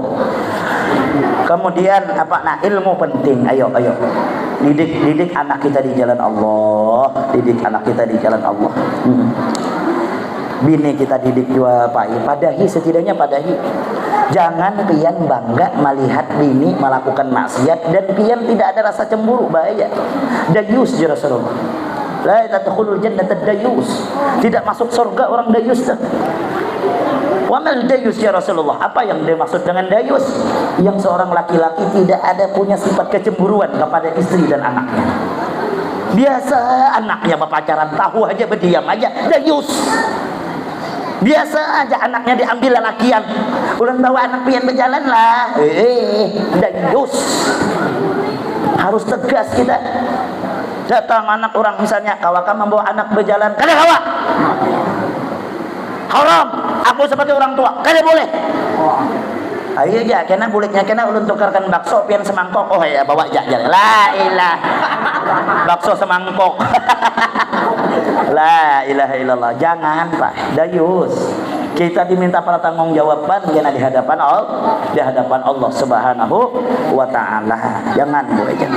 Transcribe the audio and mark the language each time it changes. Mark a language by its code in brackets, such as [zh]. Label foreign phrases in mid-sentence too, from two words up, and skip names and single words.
[id] Kemudian apa? Nah ilmu penting. Ayo didik anak kita di jalan Allah. Didik anak kita di jalan Allah. Bini kita didik juga padahi setidaknya padahi. Jangan pian bangga melihat bini melakukan maksiat dan pian tidak ada rasa cemburu, bahaya. [ar] Dayus ya Rasulullah. La tadkhulul jannata dayus. [id] Tidak masuk surga orang dayus. [ar] Wa mal dayus ya Rasulullah? [id] Apa yang dimaksud dengan dayus? Yang seorang laki-laki tidak ada punya sifat kecemburuan kepada istri dan anaknya. Biasa anaknya berpacaran tahu aja berdiam aja, dayus. Biasa aja anaknya diambil lelakian. [bjn] Ulang bawa anak pian berjalan lah. [id] Dayus. Harus tegas kita. [bjn] Datang anak orang misalnya, kawaka membawa anak berjalan, kada kawa. [id] Haram, aku sebagai orang tua, kada boleh. [bjn] Ayo aja, kena buliknya kena ulun tukarkan bakso pian semangkok. [id] Oh ya bawa aja. [ar] La ilah. [id] Bakso semangkok. [ar] La ilaha illallah. [id] Jangan Pak, dayus. Kita diminta pertanggungjawaban karena di hadapan Allah [ar] Subhanahu wa taala. [id] Jangan boleh jangan.